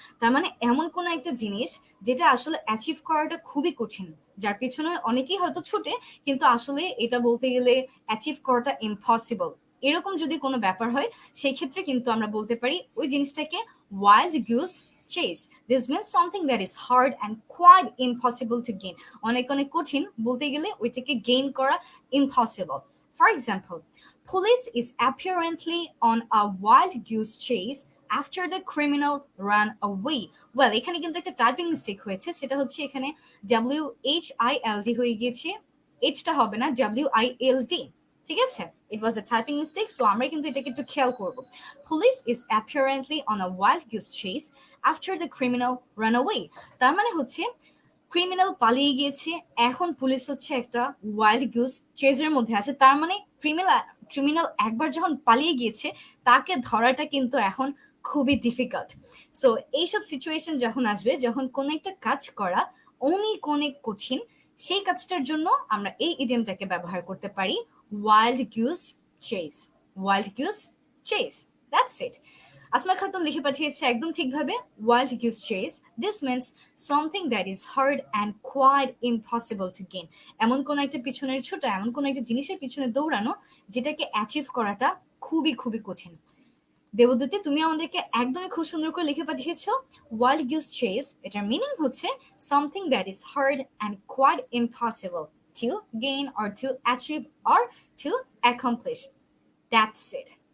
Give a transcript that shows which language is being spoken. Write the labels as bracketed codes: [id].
[bn] তার মানে এমন কোনো একটা জিনিস যেটা আসলে অ্যাচিভ করাটা খুবই কঠিন, যার পিছনে অনেকেই হয়তো ছুটে, কিন্তু আসলে এটা বলতে গেলে অ্যাচিভ করাটা ইম্পসিবল। এরকম যদি কোনো ব্যাপার হয় সেই ক্ষেত্রে কিন্তু আমরা বলতে পারি ওই জিনিসটাকে wild Goodge chase. [en] This means something that is hard and quite impossible to gain. [bn] অনেক অনেক কঠিন, বলতে গেলে ওইটাকে গেইন করা impossible. [en] For example, police is apparently on a wild goose chase after the criminal ran away. [bn] Well, এখানে কিন্তু একটা টাইপিং মিস্টেক হয়েছে, সেটা হচ্ছে এখানে WHILD হয়ে গিয়েছে, Hটা হবে না, WILD, ঠিক আছে, [en] It was a typing mistake. So [bn] আমরা কিন্তু এটাকে একটু খেয়াল করব। [en] Police is apparently on a wild goose chase after the criminal run away. [bn] তার মানে হচ্ছে ক্রিমিনাল পালিয়ে গিয়েছে, এখন পুলিশ হচ্ছে একটা ওয়াইল্ড গুজ চেজের মধ্যে আছে। তার মানে ক্রিমিনাল একবার যখন পালিয়ে গিয়েছে তাকে ধরাটা কিন্তু এখন খুবই ডিফিকাল্ট। সো এইসব সিচুয়েশন যখন আসবে, যখন কোনো একটা কাজ করা অনেক অনেক কঠিন, সেই কাজটার জন্য আমরা এই ইডিয়ামটাকে ব্যবহার করতে পারি [en] wild goose chase. Wild goose chase. That's it. [bn] Asma Khatun লিখে পাঠিয়েছে একদম ঠিকভাবে, [en] wild goose chase. This means something that is hard and quite impossible to gain. [bn] এমন কোন একটা পিছনের ছোটা, এমন কোন একটা জিনিসের পিছনে দৌড়ানো যেটাকে অ্যাচিভ করাটা খুবই খুবই কঠিন। দেবদূতি, তুমি আমাদেরকে একদমই খুব সুন্দর করে লিখে পাঠিয়েছো ওয়াইল্ড গুজ চেস, এটার মিনিং হচ্ছে [en] Something that is hard and quite impossible to gain or to achieve or to accomplish. That's it.